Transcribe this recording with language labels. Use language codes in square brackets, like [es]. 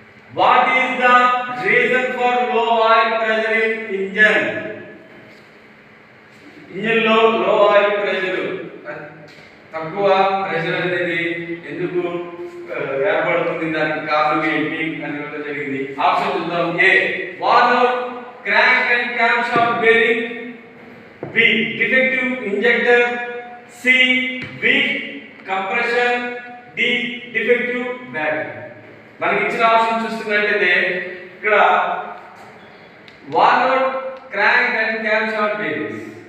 [en] What is the reason for low oil pressure in engine? [te] Engine లో లో oil pressure, తక్కువ pressure అనేది ఎందుకు ఏర్పడుతుంది, దానికి కారణం ఏంటి అని ఇవ్వడం జరిగింది. ఆప్షన్ చూద్దాం. [en] A, worn out crank and camshaft bearing. B, defective injector. C, weak compression. D, defective battery. [te] మనకి ఇచ్చిన ఆప్షన్ చూస్తున్నట్లయితే ఇక్కడ [en] worn out crank and camshaft bearings.